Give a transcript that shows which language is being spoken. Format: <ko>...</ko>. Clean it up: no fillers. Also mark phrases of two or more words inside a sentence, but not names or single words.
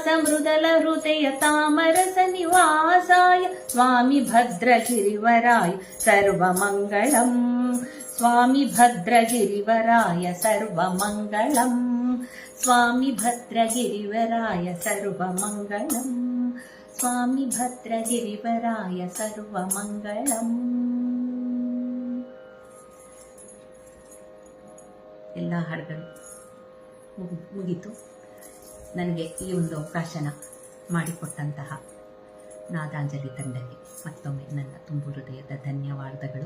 <sa>मृदल हृदय तामरसनिवासाय स्वामी भद्रगिरिवराय सर्वमङ्गलम् स्वामी भद्रगिरिवराय सर्वमङ्गलम् स्वामी भद्रगिरिवराय सर्वमङ्गलम् स्वामी भद्रगिरिवराय सर्वमङ्गलम्</sa> <kn>ಎಲ್ಲ ಹಾಡುಗಳು ಮುಗಿತು. ನನಗೆ ಈ ಒಂದು ಅವಕಾಶನ ಮಾಡಿಕೊಟ್ಟಂತಹ ನಾದಾಂಜಲಿ ತಂಡಕ್ಕೆ ಮತ್ತೊಮ್ಮೆ ನನ್ನ ತುಂಬು ಹೃದಯದ ಧನ್ಯವಾದಗಳು.</kn>